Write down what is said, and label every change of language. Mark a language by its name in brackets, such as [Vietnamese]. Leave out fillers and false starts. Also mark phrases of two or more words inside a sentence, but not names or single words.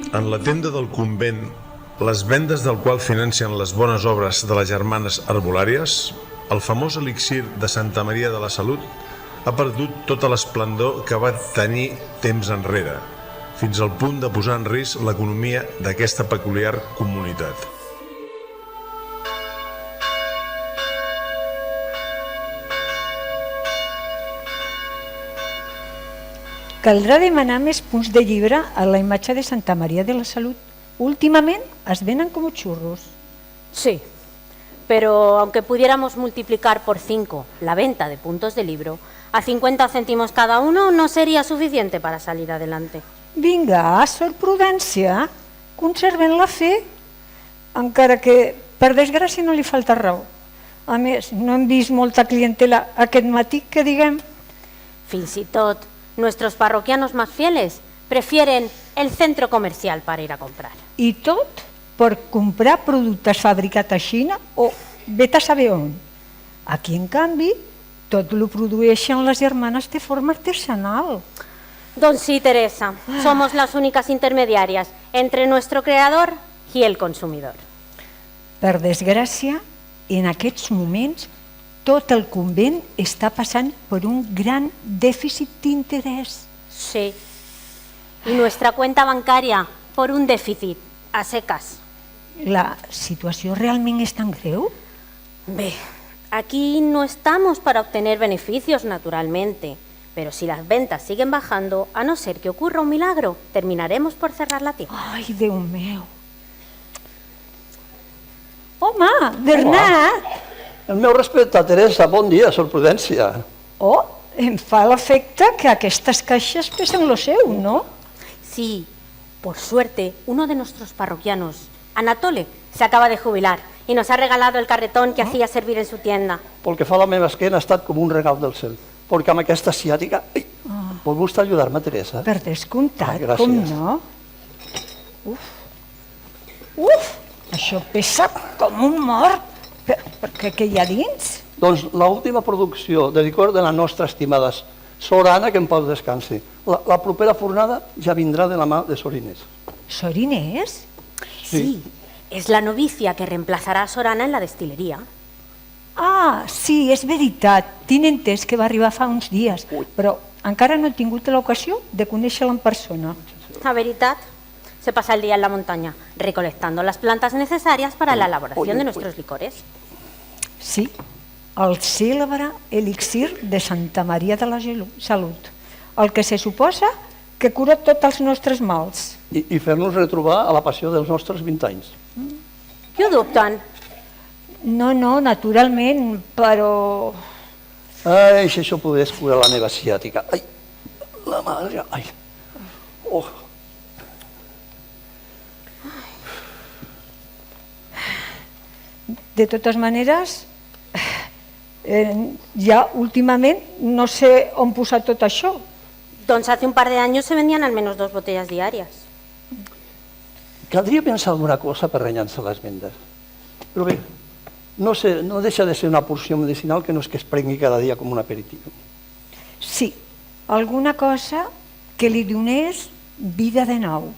[Catalan] la tenda del convent, les vendes del qual financen les bones obres de les germanes herbolàries, el famós elixir de Santa Maria de la Salut ha perdut tota l'esplendor que va tenir temps enrere, fins al punt de posar en risc l'economia d'aquesta peculiar comunitat. Caldrà demanar més punts de llibre a la imatge de Santa Maria de la Salut. Últimament es venen com churros. [Spanish] Sí, pero aunque pudiéramos multiplicar por 5 la venta de puntos de libro, a 50 céntimos cada uno no sería suficiente para salir adelante. [Catalan] Vinga, Sor Prudència, conserven la fe, encara que per desgràcia no li falta raó. A més, no hem vist molta clientela aquest matí, que diguem. Fins i tot, [Spanish] nuestros parroquianos más fieles prefieren el centro comercial para ir a comprar. [Catalan] I tot per comprar productes fabricats a Xina o vet a saber on. Aquí, en canvi, tot lo produeixen les germanes de forma artesanal. Don sí, Teresa, [Spanish] somos las únicas intermediarias entre nuestro creador y el consumidor. [Catalan] Per desgràcia, en aquests moments, tot el convent està passant per un gran dèficit d'interès. [Spanish] Sí, y nuestra cuenta bancaria por un déficit a secas. [Catalan] La situació realment és tan greu? [Spanish] Ve, aquí no estamos para obtener beneficios naturalmente, pero si las ventas siguen bajando, a no ser que ocurra un milagro, terminaremos por cerrar la tienda. [Catalan] Ai, Déu meu! Home, Bernat! El meu respecte, Teresa, bon dia, Sor Prudència. Oh, em fa l'efecte que aquestes caixes pesen lo seu, no? [Spanish] Sí, por suerte, uno de nuestros parroquianos, Anatole, se acaba de jubilar y nos ha regalado el carretón que hacía servir en su tienda. [Catalan] Pel que fa a la meva esquena ha estat com un regal del cel, perquè amb aquesta ciàtica... Vol vostè ajudar-me, Teresa? Per descomptat, gràcies. com no? Uf, això pesa com un mort. Per què hi ha dins? Doncs l'última producció de licor de la nostra estimada Sor Anna, que en pau descansi. La propera fornada ja vindrà de la mà de Sor Inés. Sor Inés? [Spanish] Sí, es la novicia que reemplazará a Sor Ana en la destilería. [Catalan] Ah, sí, és veritat. Tinc entès que va arribar fa uns dies, però encara no he tingut l'ocasió de conèixer-la en persona. La veritat, [Spanish] se pasa el día en la montaña recolectando las plantas necesarias para la elaboración de nuestros licores. [Catalan] Sí, el cèlebre elixir de Santa Maria de la Salut, el que se suposa que cura tots els nostres mals. I fer-nos retrobar a la passió dels nostres 20 anys. Què ho dubten? No, naturalment, però... Ai, si això pogués curar la meva ciàtica. Ai, la mare, ai. Oh. De totes maneres, ja últimament no sé on posar tot això. [Spanish] Doncs hace un par de años se vendían al menos 2 botellas diarias. [Catalan] Caldria pensar alguna cosa per rellançar les vendes. Però bé, no deixa de ser una porció medicinal que no és que es prengui cada dia com un aperitiu. Sí, alguna cosa que li donés vida de nou.